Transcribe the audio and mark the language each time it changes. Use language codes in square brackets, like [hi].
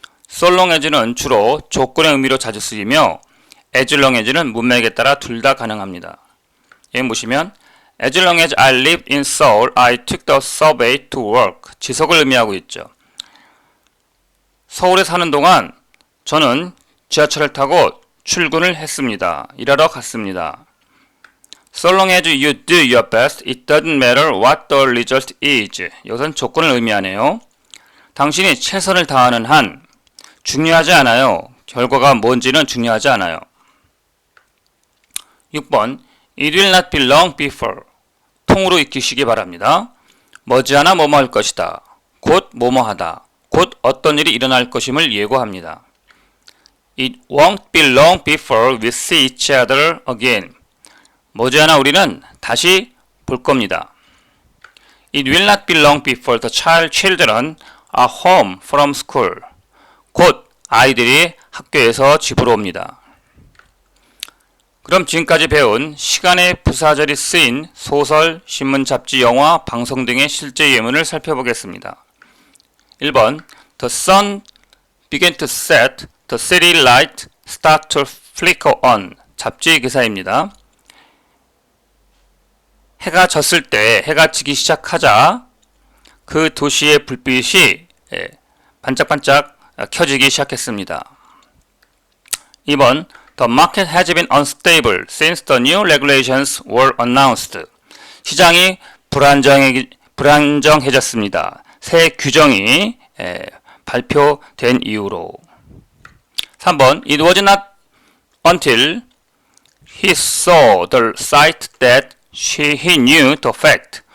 [ko] so long as는 주로 조건의 의미로 자주 쓰이며 as long as는 문맥에 따라 둘 다 가능합니다. 여기 보시면 [en] as long as I lived in Seoul, I took the subway to work. [ko] 지속을 의미하고 있죠. 서울에 사는 동안 저는 지하철을 타고 출근을 했습니다. 일하러 갔습니다. [en] So long as you do your best, it doesn't matter what the result is. [ko] 이것은 조건을 의미하네요. 당신이 최선을 다하는 한 중요하지 않아요. 결과가 뭔지는 중요하지 않아요. 6번 [en] It will not be long before. [ko] 통으로 익히시기 바랍니다. 머지않아 뭐뭐 할 것이다. 곧 뭐뭐 하다. 곧 어떤 일이 일어날 것임을 예고합니다. [en] It won't be long before we see each other again. [ko] 머지않아 우리는 다시 볼 겁니다. [en] It will not be long before the children are home from school. [ko] 곧 아이들이 학교에서 집으로 옵니다. 그럼 지금까지 배운 시간의 부사절이 쓰인 소설, 신문, 잡지, 영화, 방송 등의 실제 예문을 살펴보겠습니다. 1번 [en] The sun began to set, the city light started to flicker on. [ko] 잡지 기사입니다. 해가 졌을 때, 해가 지기 시작하자 그 도시의 불빛이 반짝반짝 켜지기 시작했습니다. 2번 [en] The market has been unstable since the new regulations were announced. [ko] 시장이 불안정해졌습니다. 새 규정이 발표된 이후로. 3번 [en] It was not until he saw the sight that he knew the fact.